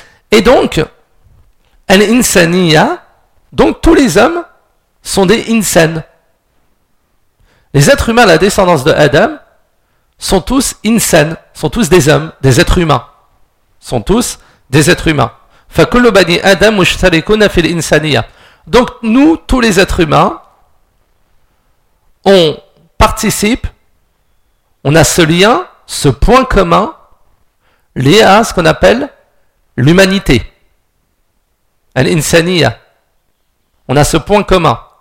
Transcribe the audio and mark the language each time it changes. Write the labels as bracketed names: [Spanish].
[French] Et donc, al-insaniya, donc tous les hommes sont des insan. Les êtres humains, la descendance de Adam, sont tous insan, sont tous des hommes, des êtres humains. Sont tous des êtres humains. [Arabic] فَكُلُّ بَنِي Adam مُشْتَلِكُنَ فِي الْإِنْسَانِيَّةِ. [French] Donc nous, tous les êtres humains, on participe, on a ce lien, ce point commun, lié à ce qu'on appelle l'humanité. Al-insaniya. On a ce point commun.